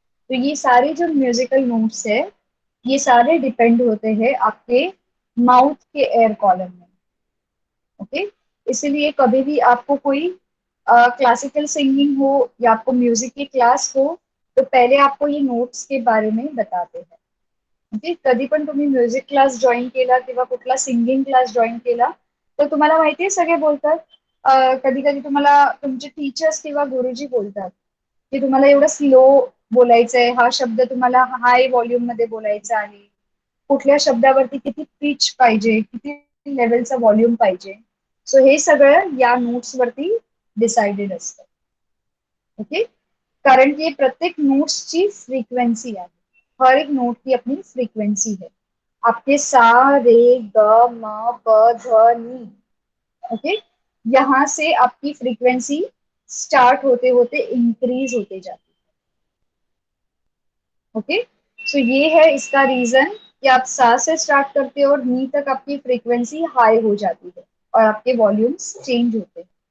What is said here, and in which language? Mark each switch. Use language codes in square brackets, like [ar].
[hi] तो ये सारे जो म्यूजिकल नोट्स है, ये सारे डिपेंड होते हैं आपके माउथ के एयर कॉलम में। ओके। इसीलिए कभी भी आपको कोई क्लासिकल सिंगिंग हो या आपको म्यूजिक की क्लास हो, तो पहले आपको ये नोट्स के बारे में बताते हैं। ओके। [mr] कधी पण तुम्ही म्युझिक क्लास जॉईन केला किंवा कुठला सिंगिंग क्लास जॉईन केला, तर तुम्हाला माहितीये सगळे बोलतात, कधी कधी तुम्हाला तुमचे टीचर्स किंवा गुरुजी बोलतात की तुम्हाला एवढं स्लो बोलायचंय, हा शब्द तुम्हाला हाय व्हॉल्यूम मध्ये बोलायचा आहे, कुठल्या शब्दावरती किती पिच पाहिजे, किती लेवलचा व्हॉल्यूम पाहिजे। सो हे सगळं या नोट्स वरती डिसाइडेड असतं. ओके. कारण की प्रत्येक नोट्सची फ्रिक्वेन्सी आहे. [hi] हर एक नोट की अपनी फ्रिक्वेन्सी है. आपके सा, रे, ग, म, प, ध, नी. ओके. यहाँ से आपकी फ्रीक्वेंसी स्टार्ट होते होते इंक्रीज होते जाती है. ओके. सो ये है इसका रीजन कि आप सा से स्टार्ट करते हो और नी तक आपकी फ्रीक्वेंसी हाई हो जाती है और आपके वॉल्यूम्स चेंज होते हैं.